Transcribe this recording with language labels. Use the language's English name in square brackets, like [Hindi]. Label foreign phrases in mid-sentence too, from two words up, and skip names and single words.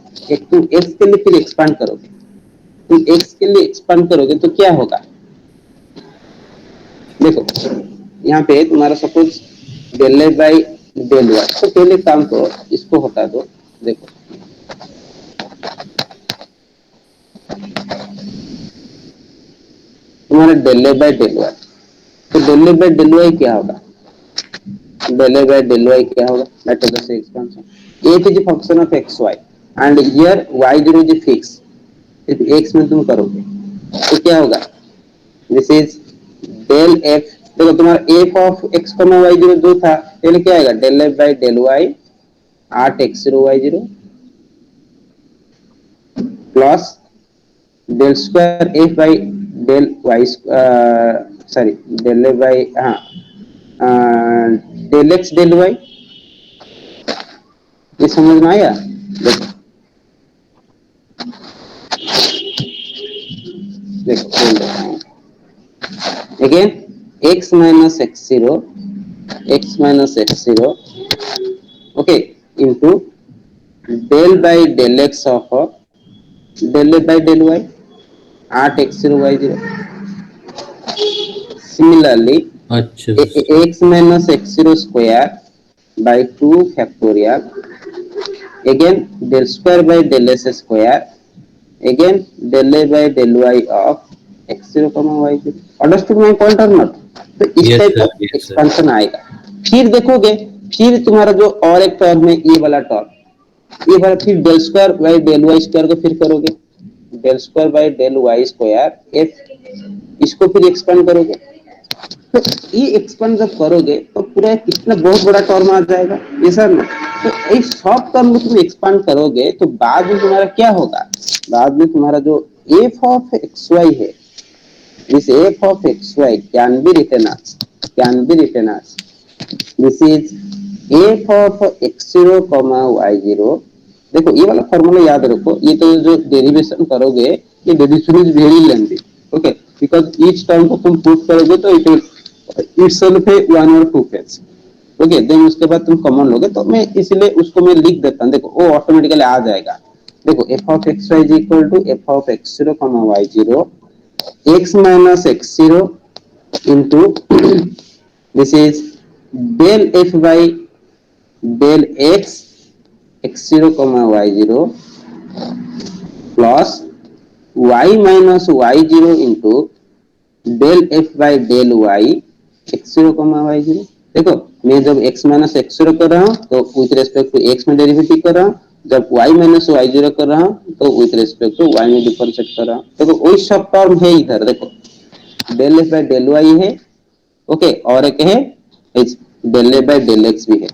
[Hindi] एक तुम x के लिए फिर एक्सपांड करोगे, तुम x के लिए एक्सपांड करोगे तो क्या होगा, देखो यहाँ पे तुम्हारा [English] suppose del a by del y, [Hindi] तो पहले काम करो इसको हटा दो। देखो तुम्हारा [English] del a by del y, [Hindi] तो [English] del a by del y [Hindi] क्या होगा, [English] del a by del y [Hindi] क्या होगा, [English] that is the same expansion. It is a function of x y and here y0 is fixed, if x [Hindi] में तुम करोगे तो क्या होगा, [English] this is del f, [Hindi] देखो तुम्हारा [English] f of x y0 [Hindi] जो था पहले क्या आएगा, [English] del f by del y at x0 y0 plus del square f by del y sorry del f by del x del y, [Hindi] ये समझ में आया। देखो देखो बोल देता हूँ [English] again, x minus x zero okay into del by del x of del a by del y at x0 y0, similarly [Hindi] अच्छा [English] x minus x0 square by 2 factorial again del square by del s square again del a by del y of x0 y0, understood my point or not. [Hindi] तो इस [English] यस [Hindi] टाइप सर, ऑफ [English] yes sir. [Hindi] एक्सपेंशन आएगा। फिर देखोगे, फिर तुम्हारा जो और एक टर्म है ये वाला टर्म, ये वाला फिर [English] del square by del y square [Hindi] को फिर करोगे, [English] del square by del y square f, [Hindi] इसको फिर एक्सपेंड करोगे। तो ये एक्सपेंड जब करोगे तो पूरा कितना बहुत बड़ा टर्म आ जाएगा, ये सर ना। तो इस सब टर्म को तुम एक्सपेंड करोगे तो बाद में तुम्हारा क्या होगा, बाद में तुम्हारा जो [English] f of x y [Hindi] है, [English] this f of x y can be written as this is f of x0 y0. [Hindi] देखो ये वाला फॉर्मूला याद रखो, ये तो जो डेरिवेशन करोगे ये [English] derivation is very lengthy, okay, because each term [Hindi] को तुम पुट करोगे तो [English] it will itself [Hindi] है [English] one or two page, okay, [Hindi] देन उसके बाद तुम कॉमन लोगे, तो मैं इसलिए उसको मैं लिख देता हूँ, देखो वो ऑटोमेटिकली आ जाएगा। [English] देखो f of x y is equal to f of x0 y0 x minus x0 into this is del f by del x x0 y0 plus y minus y0 into del f by del y x0 y0। [Hindi] देखो मैं जब x माइनस x0 कर रहा हूँ तो [English] with respect to [Hindi] x में डेरिवेटिव कर रहा हूँ, जब y माइनस y0 कर रहा हूँ तो [English] with respect to [Hindi] y में डिफरेंशिएट कर रहा हूँ। देखो वही सब टर्म है इधर, देखो [English] del f by del y [Hindi] है, ओके, और एक है [English] del a by del x [Hindi] भी है।